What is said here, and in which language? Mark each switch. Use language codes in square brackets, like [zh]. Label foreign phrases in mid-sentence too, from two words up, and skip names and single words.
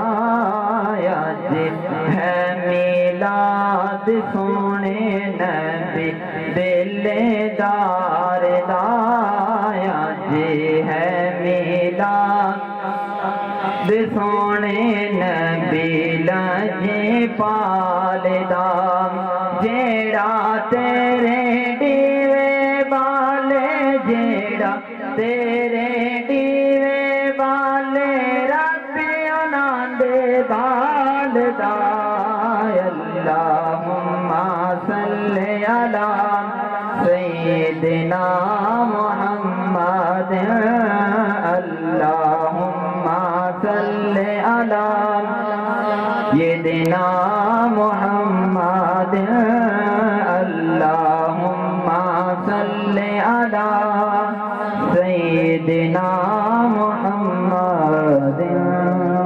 [pa] ਅੱਜ ਹੈ ਮਿਲਾਦ ਸੋਹਣੇ ਨਬੀ ਦਿਲਦਾਰ ਦਾ, ਅੱਜ ਹੈ ਮਿਲਾਦ ਸੋਹਣੇ ਨਬੀ ਲਜੇ ਪਾਲਦਾ। ਜਿਹੜਾ ਤੇਰੇ ਦੀਵੇ ਬਾਲੇ, ਜਿਹੜਾ ਤੇਰੇ ਦੀਵੇ ਬਾਲੇ, ਰੱਬੀ ਉਨ੍ਹਾਂ ਦੇ ਬਾਲਦਾ। [ar] اللهم صل على سيدنا محمد، اللهم صل على سيدنا محمد، اللهم صل على سيدنا محمدٍ